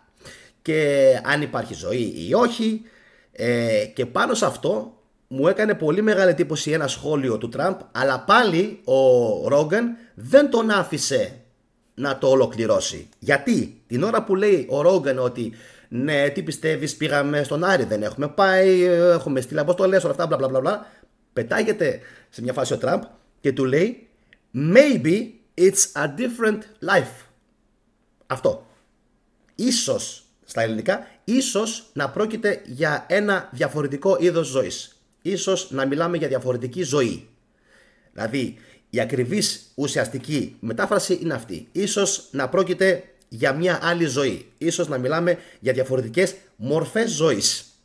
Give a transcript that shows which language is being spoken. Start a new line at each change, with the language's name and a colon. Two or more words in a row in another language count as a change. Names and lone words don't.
Greek: Και αν υπάρχει ζωή ή όχι, και πάνω σε αυτό μου έκανε πολύ μεγάλη εντύπωση ένα σχόλιο του Τραμπ, αλλά πάλι ο Ρόγκαν δεν τον άφησε να το ολοκληρώσει. Γιατί την ώρα που λέει ο Ρόγκαν ότι ναι, τι πιστεύεις, πήγαμε στον Άρη, δεν έχουμε πάει, έχουμε στείλει αποστολές, όλα αυτά, μπλα μπλα μπλα, πετάγεται σε μια φάση ο Τραμπ και του λέει
English: maybe it's a different life.
Greek: Αυτό. Ίσως, στα ελληνικά, ίσως να πρόκειται για ένα διαφορετικό είδος ζωής. Ίσως να μιλάμε για διαφορετική ζωή. Δηλαδή, η ακριβής ουσιαστική μετάφραση είναι αυτή. Ίσως να πρόκειται για μια άλλη ζωή. Ίσως να μιλάμε για διαφορετικές μορφές ζωής.